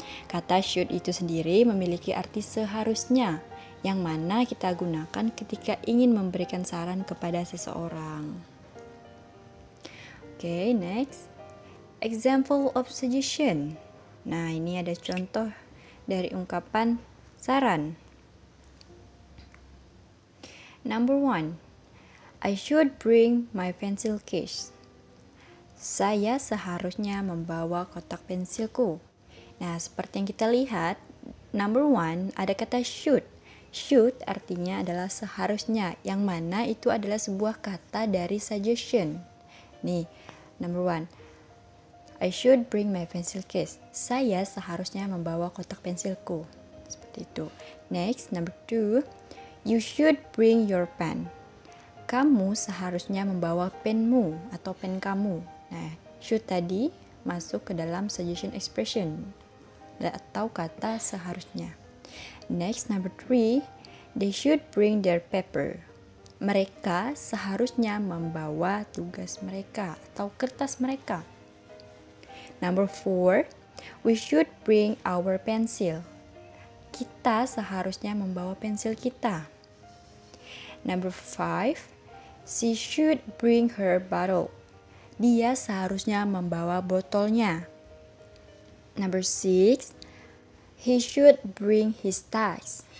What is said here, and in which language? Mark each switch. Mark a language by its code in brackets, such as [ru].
[id] Kata should itu sendiri memiliki arti seharusnya, yang mana kita gunakan ketika ingin memberikan saran kepada seseorang. [en] Okay, next. Example of suggestion. [id] Nah, ini ada contoh dari ungkapan saran. [en] Number 1. I should bring my pencil case. [id] Saya seharusnya membawa kotak pensilku. Nah, seperti yang kita lihat, number 1 ada kata should. Should artinya adalah seharusnya, yang mana itu adalah sebuah kata dari suggestion. [en] Nih, number 1. I should bring my pencil case. [id] Saya seharusnya membawa kotak pensilku. Seperti itu. [en] Next, number 2. You should bring your pen. [id] Kamu seharusnya membawa penmu atau pen kamu. Nah, should tadi masuk ke dalam suggestion expression atau kata seharusnya. [en] Next, number 3. They should bring their paper. [id] Mereka seharusnya membawa tugas mereka atau kertas mereka. [en] Number 4, we should bring our pencil. [id] Kita seharusnya membawa pensil kita. [en] Number 5, she should bring her bottle. [id] Dia seharusnya membawa botolnya. [en] Number 6, he should bring his task.